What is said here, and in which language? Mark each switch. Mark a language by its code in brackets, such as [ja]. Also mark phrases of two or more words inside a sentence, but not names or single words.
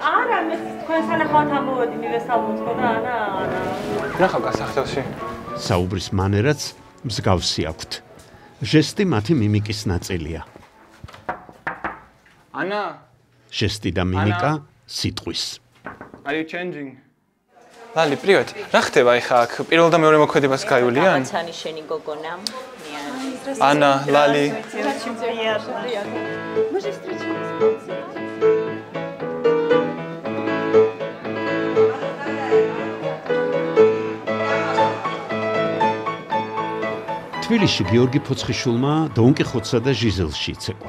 [ka] არა, მე თქვენ სანახავთ ამოვედი მივესალმოთ ხო და ანა. ნახავ გასახდელში. საუბრის მანერაც მსგავსი აქვთ. ჟესტი მათი მიმიკის ნაწილია. ანა. ჟესტი და მიმიკა სიტყვის. [en] Are you changing? [ka] ლალი, პრივეტ. რა ხდება ეხა აქ? პირველ და მეორე მოქმედებას გაივლიან? გამაცანი შენი გოგონა. ანა, лали. თბილისში გიორგი ფოცხიშვილმა დონ კიხოტსა და ჟიზელში იცეკვა.